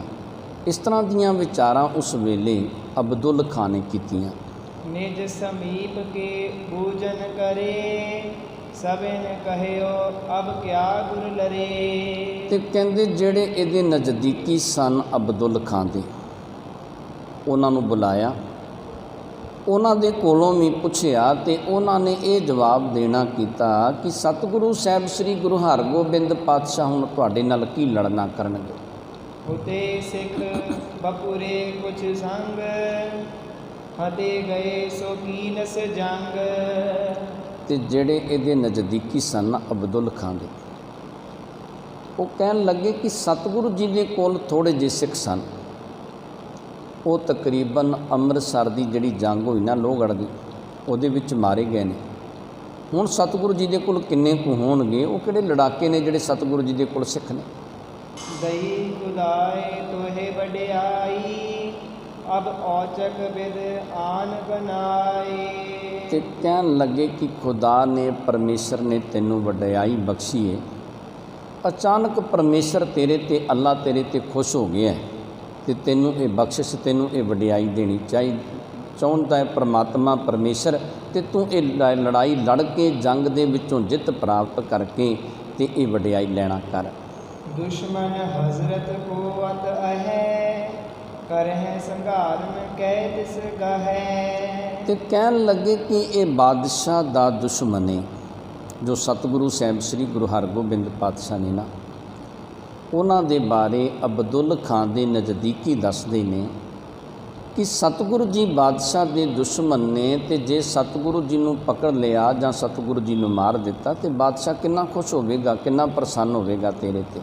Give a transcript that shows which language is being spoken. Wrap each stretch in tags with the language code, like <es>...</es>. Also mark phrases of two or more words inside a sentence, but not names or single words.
<pa>ਇਸ ਤਰ੍ਹਾਂ ਦੀਆਂ ਵਿਚਾਰਾਂ ਉਸ ਵੇਲੇ ਅਬਦੁਲ ਖਾਂ ਨੇ ਕੀਤੀਆਂ।</pa> <bra>निज समीप के पूजन करे, सबिन कहियो अब क्या गुर लरे।</bra> <pa>ਤੇ ਕਹਿੰਦੇ ਜਿਹੜੇ ਇਹਦੇ ਨਜ਼ਦੀਕੀ ਸਨ ਅਬਦੁਲ ਖਾਂ ਦੇ, ਉਹਨਾਂ ਨੂੰ ਬੁਲਾਇਆ, ਉਹਨਾਂ ਦੇ ਕੋਲੋਂ ਵੀ ਪੁੱਛਿਆ ਤੇ ਉਹਨਾਂ ਨੇ ਇਹ ਜਵਾਬ ਦੇਣਾ ਕੀਤਾ ਕਿ ਸਤਿਗੁਰੂ ਸਾਹਿਬ ਸ੍ਰੀ ਗੁਰੂ ਹਰਗੋਬਿੰਦ ਪਾਤਸ਼ਾਹ ਹੁਣ ਤੁਹਾਡੇ ਨਾਲ ਕੀ ਲੜਨਾ ਕਰਨਗੇ।</pa> <bra>होते सिख बपुरे कुछ संग, हते गए सो कीनस जंग।</bra> <pa>ਤੇ ਜਿਹੜੇ ਇਹਦੇ ਨਜ਼ਦੀਕੀ ਸਨ ਅਬਦੁਲ ਖਾਂ ਦੇ, ਉਹ ਕਹਿਣ ਲੱਗੇ ਕਿ ਸਤਿਗੁਰੂ ਜੀ ਦੇ ਕੋਲ ਥੋੜ੍ਹੇ ਜਿਹੇ ਸਿੱਖ ਸਨ, ਉਹ ਤਕਰੀਬਨ ਅੰਮ੍ਰਿਤਸਰ ਦੀ ਜਿਹੜੀ ਜੰਗ ਹੋਈ ਨਾ ਲੋਹਗੜ੍ਹ ਦੀ, ਉਹਦੇ ਵਿੱਚ ਮਾਰੇ ਗਏ ਨੇ। ਹੁਣ ਸਤਿਗੁਰੂ ਜੀ ਦੇ ਕੋਲ ਕਿੰਨੇ ਕੁ ਹੋਣਗੇ, ਉਹ ਕਿਹੜੇ ਲੜਾਕੇ ਨੇ ਜਿਹੜੇ ਸਤਿਗੁਰੂ ਜੀ ਦੇ ਕੋਲ ਸਿੱਖ ਨੇ।</pa> <bra>दही खुदाए तोहे बड़ियाई, अब औचक विद आन बनाए।</bra> <pa>ਤੇ ਕਹਿਣ ਲੱਗੇ ਕਿ ਖੁਦਾ ਨੇ, ਪਰਮੇਸ਼ਰ ਨੇ ਤੈਨੂੰ ਵਡਿਆਈ ਬਖਸ਼ੀ ਹੈ। ਅਚਾਨਕ ਪਰਮੇਸ਼ਰ ਤੇਰੇ ਤੇ, ਅੱਲਾ ਤੇਰੇ ਤੇ ਖੁਸ਼ ਹੋ ਗਿਆ ਤੇ ਤੈਨੂੰ ਇਹ ਬਖਸ਼ਿਸ਼, ਤੈਨੂੰ ਇਹ ਵਡਿਆਈ ਦੇਣੀ ਚਾਹੁੰਦਾ ਹੈ ਪਰਮਾਤਮਾ ਪਰਮੇਸ਼ਰ। ਤੇ ਤੂੰ ਇਹ ਲੜਾਈ ਲੜ ਕੇ ਜੰਗ ਦੇ ਵਿੱਚੋਂ ਜਿੱਤ ਪ੍ਰਾਪਤ ਕਰਕੇ ਤੇ ਇਹ ਵਡਿਆਈ ਲੈਣਾ ਕਰ।</pa> <bra>दुश्मन हजरत को अत अहै, करह संघारन कै तिस गहै।</bra> <pa>ਤੇ ਕਹਿਣ ਲੱਗੇ ਕਿ ਇਹ ਬਾਦਸ਼ਾਹ ਦਾ ਦੁਸ਼ਮਣ ਹੈ। ਜੋ ਸਤਿਗੁਰੂ ਸਾਹਿਬ ਸ੍ਰੀ ਗੁਰੂ ਹਰਗੋਬਿੰਦ ਪਾਤਸ਼ਾਹ ਨੇ ਨਾ, ਉਹਨਾਂ ਦੇ ਬਾਰੇ ਅਬਦੁੱਲ ਖਾਂ ਦੇ ਨਜ਼ਦੀਕੀ ਦੱਸਦੇ ਨੇ ਕਿ ਸਤਿਗੁਰੂ ਜੀ ਬਾਦਸ਼ਾਹ ਦੇ ਦੁਸ਼ਮਣ ਨੇ, ਤੇ ਜੇ ਸਤਿਗੁਰੂ ਜੀ ਨੂੰ ਪਕੜ ਲਿਆ ਜਾਂ ਸਤਿਗੁਰੂ ਜੀ ਨੂੰ ਮਾਰ ਦਿੱਤਾ ਤੇ ਬਾਦਸ਼ਾਹ ਕਿੰਨਾ ਖੁਸ਼ ਹੋਵੇਗਾ, ਕਿੰਨਾ ਪ੍ਰਸੰਨ ਹੋਵੇਗਾ ਤੇਰੇ ਤੇ।</pa>